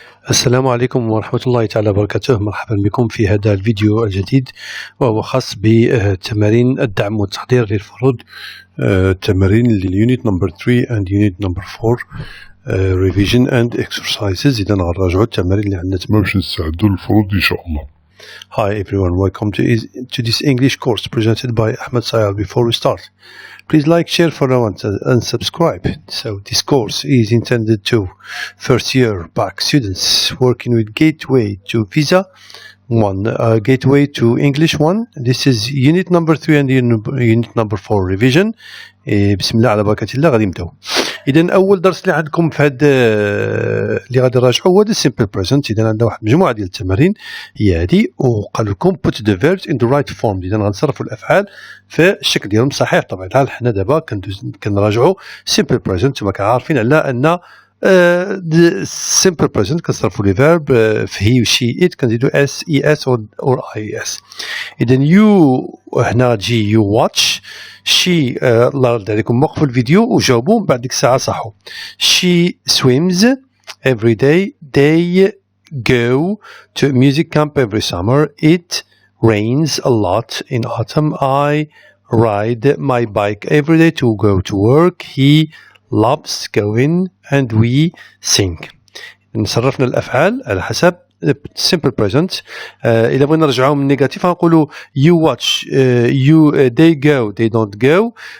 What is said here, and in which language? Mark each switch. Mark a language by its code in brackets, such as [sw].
[ar] السلام عليكم ورحمة الله تعالى وبركاته. مرحبا بكم في هذا الفيديو الجديد، وهو خاص بتمارين الدعم والتحضير للفروض، تمارين لليونت نمبر 3 [en] and unit number 4 revision and exercises. [ar] إذا غنراجعوا التمارين اللي عندنا باش نستعدوا للفروض إن شاء الله. [en] Hi everyone, welcome to this English course presented by Ahmed Sayal. Before we start, please like, share, follow and subscribe. So this course is intended to first year back students working with Gateway to Visa 1, Gateway to English 1. This is unit number 3 and unit number 4 revision. [ar] بسم الله على بركة الله غادي نبداو. إذا أول درس اللي عندكم في هاد اللي غادي نراجعو هو السيمبل بريزنت. إذا عندنا واحد المجموعة ديال التمارين هي هادي، وقال لكم [en] put the verbs in the right form. [ar] إذا غنصرفوا الأفعال في الشكل ديالهم صحيح. طبعا الحال حنا دابا كنراجعوا simple present، وما كعارفين على أن the simple present كنصرفوا لي verb في he و she it كنزيدو [en] s es or is. [ar] إذا [en] you [ar] هنا تجي [en] you watch. [ar] she الله يرضي عليكم وقفوا الفيديو وجاوبوا من بعد ديك الساعة صحوا. [en] she swims every day. they go to music camp every summer. it rains a lot in autumn. I ride my bike every day to go to work. he loves going and we sing. [ar] نصرفنا الأفعال على حسب simple present. إذا بغينا نرجعوا من نيجاتيف غنقولوا [en] you watch, they go, they don't go.